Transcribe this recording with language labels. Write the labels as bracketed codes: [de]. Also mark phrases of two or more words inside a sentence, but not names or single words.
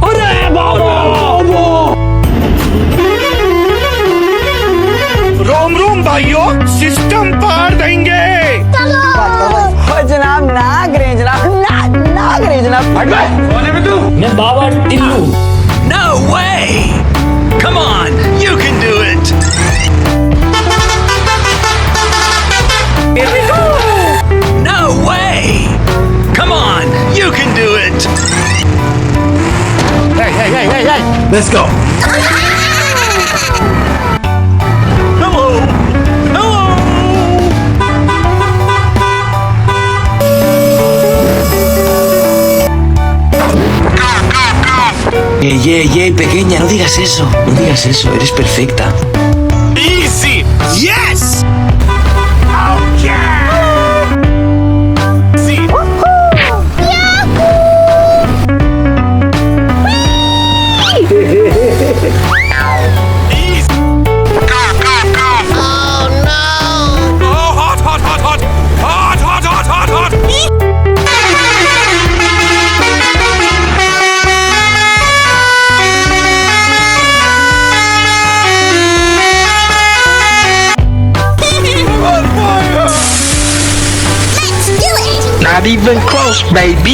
[hi] अरे बाबा रोम रोम भाइयों, सिस्टम पार देंगे। जनाब ना करें जनाब, ना करें जनाब। मैं बाबा टिल्लू। [en] No way! Come on, you can do it! Here we go! No way! Come on, you can do it! Hey, hey, hey, hey, hey. Let's go! Hello! Hello! [es] Pequeña, no digas eso. No digas eso, eres perfecta. [en] Easy. Yes. Okay. See. Easy. Oh no. Oh, hot, hot, hot, hot. Hot, hot, hot, hot, hot. Not even close, baby.